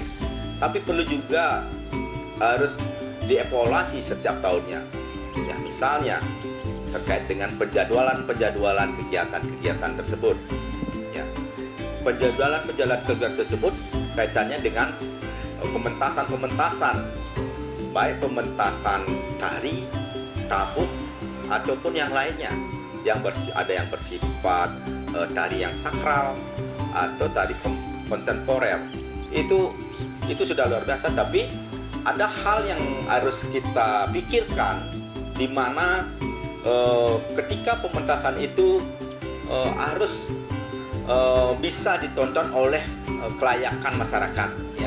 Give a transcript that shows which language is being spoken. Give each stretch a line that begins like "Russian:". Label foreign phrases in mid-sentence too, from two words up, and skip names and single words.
Indonesian: Tapi perlu juga harus dievaluasi setiap tahunnya. Ya, misalnya terkait dengan penjadwalan kegiatan tersebut. Ya, penjadwalan kegiatan tersebut kaitannya dengan pementasan, baik pementasan tari, tabuh ataupun yang lainnya, ada yang bersifat tari yang sakral atau tari kontemporer. Itu sudah luar biasa, tapi ada hal yang harus kita pikirkan, di mana ketika pementasan itu harus bisa ditonton oleh kelayakan masyarakat, ya.